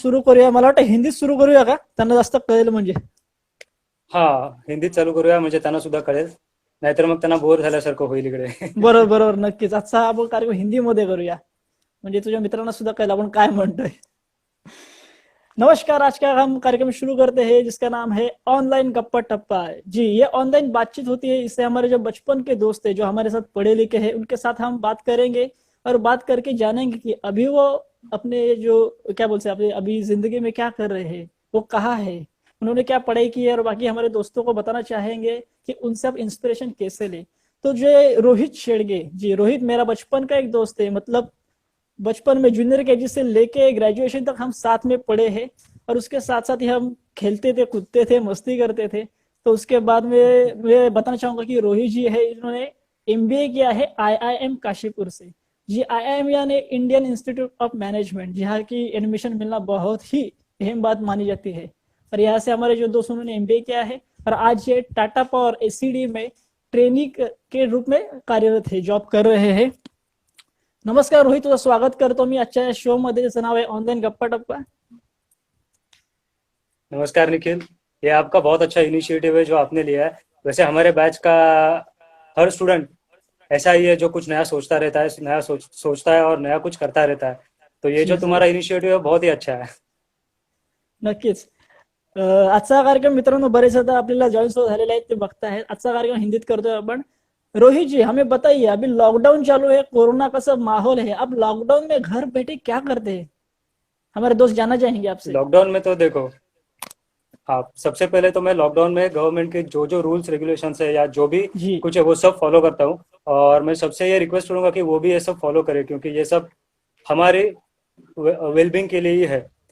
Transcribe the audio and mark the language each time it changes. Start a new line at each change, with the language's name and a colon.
Marathi: सुरू करूया. मला वाटतं हिंदीत सुरू करूया का? त्यांना जास्त कळेल म्हणजे. हाँ, हिंदीत चालू करूया म्हणजे त्यांना सुद्धा कळेल. नाहीतर मग त्यांना बोर झाल्यासारखं होईल इकडे. बरोबर बरोबर, नक्कीच. आजचा आपण कार्यक्रम हिंदीमध्ये करूया. म्हणजे तुझ्या मित्रांना सुद्धा कळेल आपण काय म्हणतोय. नमस्कार.
Hindi: आज का हम कार्यक्रम शुरू करते हैं जिसका नाम है ऑनलाइन गप्पा टप्पा. जी, ये ऑनलाइन बातचीत होती है. इससे हमारे जो बचपन के दोस्त है, जो हमारे साथ पढ़े लिखे हैं, उनके साथ हम बात करेंगे और बात करके जानेंगे कि अभी वो अपने जो क्या बोलते हैं, अपने अभी जिंदगी में क्या कर रहे हैं, वो कहाँ है, उन्होंने क्या पढ़ाई की है, और बाकी हमारे दोस्तों को बताना चाहेंगे कि उनसे आप इंस्पिरेशन कैसे ले. तो जो रोहित शेड़गे जी, रोहित मेरा बचपन का एक दोस्त है. मतलब बचपन में जूनियर केजी से लेके ग्रेजुएशन तक हम साथ में पढ़े हैं. और उसके साथ साथ ही हम खेलते थे, कूदते थे, मस्ती करते थे. तो उसके बाद में मैं बताना चाहूंगा कि रोहित जी है, इन्होंने MBA किया है IIM काशीपुर से. जी, IIM यानी इंडियन इंस्टीट्यूट ऑफ मैनेजमेंट, जहाँ की एडमिशन मिलना बहुत ही अहम बात मानी जाती है. और यहाँ से हमारे जो दोस्त, उन्होंने MBA किया है और आज ये टाटा पावर ACD में ट्रेनी के रूप में कार्यरत है, जॉब कर रहे हैं.
Marathi: नमस्कार रोहित, तुझं स्वागत करतो मी आजच्या शो मध्ये, ज्याचं नाव आहे ऑनलाईन गप्पा टप्पा.
Hindi: नमस्कार निखिल, ये आपका बहुत अच्छा इनिशिएटिव है जो आपने लिया है. वैसे हमारे बैच का हर स्टूडेंट ऐसा ही है जो कुछ नया सोचता रहता है, नया सोचता है और नया कुछ करता रहता है. तो ये जी जो जी, तुम्हारा इनिशिएटिव है बहुत ही अच्छा है.
Marathi: नक्कीच. आजचा कार्यक्रम मित्रांनो बरेच आता आपल्याला जॉईन झालेले आहेत, ते बघतायत. आजचा कार्यक्रम हिंदीत करतोय आपण.
Hindi: रोहित जी, हमें बताइए, अभी लॉकडाउन चालू है, कोरोना का सब माहौल है, अब लॉकडाउन में घर बैठे क्या करते हैं, हमारे दोस्त जानना चाहेंगे आपसे. लॉकडाउन में तो देखो, हाँ, सबसे पहले तो मैं लॉकडाउन में गवर्नमेंट के जो जो रूल्स रेगुलेशंस है या जो भी जी कुछ है वो सब फॉलो करता हूँ. और मैं सबसे ये रिक्वेस्ट करूंगा कि वो भी ये सब फॉलो करे, क्योंकि ये सब हमारे वेलबींग के लिए ही है.